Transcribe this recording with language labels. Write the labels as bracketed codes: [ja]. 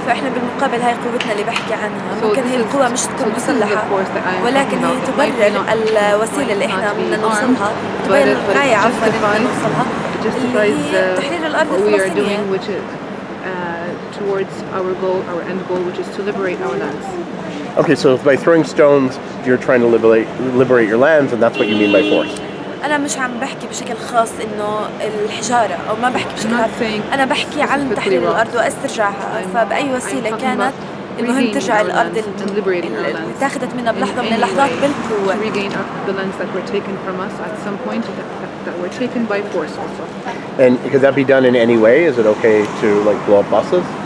[ar] فاحنا بالمقابل هاي قوتنا اللي بحكي عنها ممكن هي القوة مش تكون مسلحة ولكن هي تبرر الوسيلة اللي احنا بدنا نوصلها تبرر الغاية عفوا اللي بدنا نوصلها اللي هي تحرير الأرض الفلسطينية. [en] Towards our goal, our end goal, which is to liberate our lands. Okay, so by throwing stones, you're trying to liberate your lands, and that's what you mean by force. [ar] أنا مش عم بحكي بشكل خاص إنه الحجارة أو ما بحكي بشكل خاص أنا بحكي عن تحرير الأرض واسترجاعها فبأي وسيلة كانت المهم ترجع الأرض اللي اتاخذت منا بلحظة من اللحظات بالقوة. [en] Regain the lands that were taken from us at some point that were taken by force also. And could that be done in any way? Is it okay to like blow up buses?